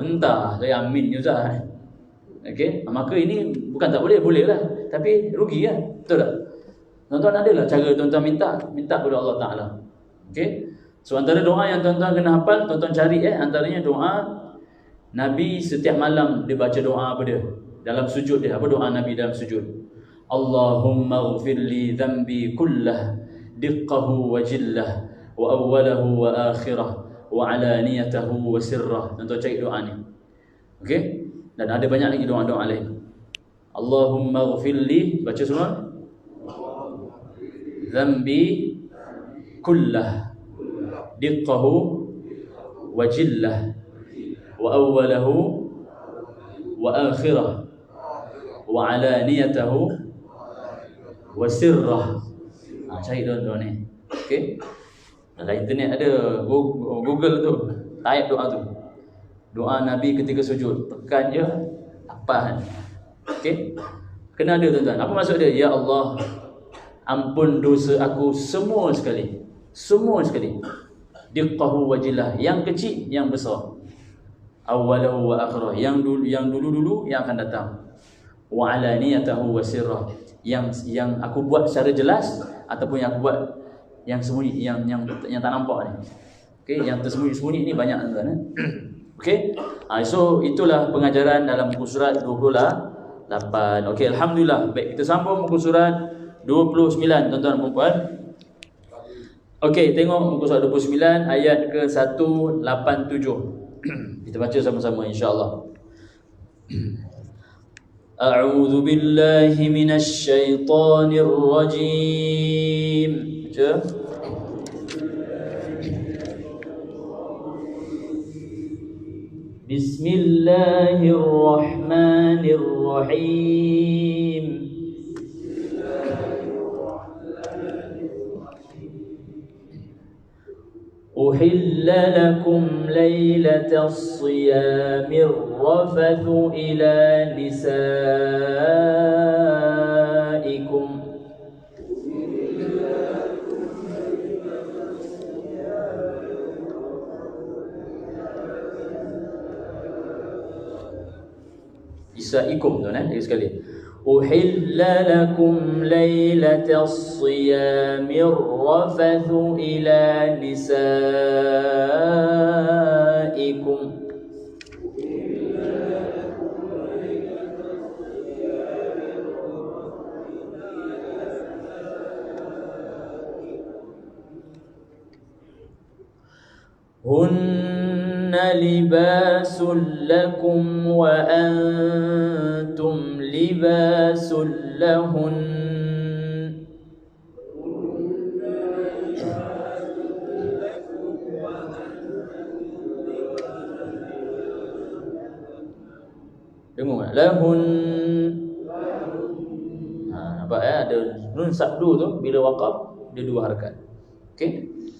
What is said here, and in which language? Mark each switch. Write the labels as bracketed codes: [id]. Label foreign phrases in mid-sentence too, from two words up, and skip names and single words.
[ms] Entah, saya amin je Ustaz. Okey, maka ini bukan tak boleh, boleh lah. Tapi rugi kan? Betul tak? Tuan-tuan adalah cara tuan-tuan minta kepada Allah Ta'ala. Okey? So antara doa yang tuan-tuan kena hafal, tuan-tuan cari antaranya doa Nabi setiap malam dia baca doa apa dia? Dalam sujud dia, apa doa Nabi dalam sujud? [ar] اللهم اغفر لي ذنبي كله دقه وجله وأوله وآخره وعلانيته وسره. [ms] Tuan-tuan cari doa ni. Okey? Dan ada banyak lagi doa-doa lain. [ar] اللهم اغفر لي, [ms] baca semua. [ar] ذنبي كله دقه وجله وأوله وآخره وعلانيته وسره. [ms] Cari doa-doa ni. Okey? Dalam internet ada Google tu, type doa tu. Doa Nabi ketika sujud, tekan je apa. Okey? Kena ada tuan-tuan. Apa maksud dia? Ya Allah, ampun dosa aku semua sekali. Semua sekali. [ar] دقه وجله, [ms] yang kecil, yang besar. [ar] أوله وآخره, [ms] yang dulu, yang akan datang. [ar] وعلانيته وسره, [ms] yang aku buat secara jelas ataupun yang aku buat yang sembunyi, yang tak nampak ni. Okey, yang tersembunyi-sembunyi ni banyak tuan-tuan. Okey. So itulah pengajaran dalam muka surat 28. Okey, alhamdulillah. Baik, kita sambung muka surat 29 tuan-tuan dan puan. Okey, tengok muka surat 29 ayat ke 187. Kita baca sama-sama insya-Allah. [ar] أعوذ بالله من الشيطان الرجيم. [ms] Baca. [ar] بسم الله الرحمن الرحيم. أحل لكم ليلة الصيام الرفث إلى نسائكم. [ms] Nisaikum tu lagi sekali. [ar] أحل لكم ليلة الصيام الرفث إلى نسائكم. هن لباس لكم وأنتم لباس لهن. [ms] Dengar tak? Lahun. Nampak ada nun sabdu tu bila waqaf dia dua harakat. Okey.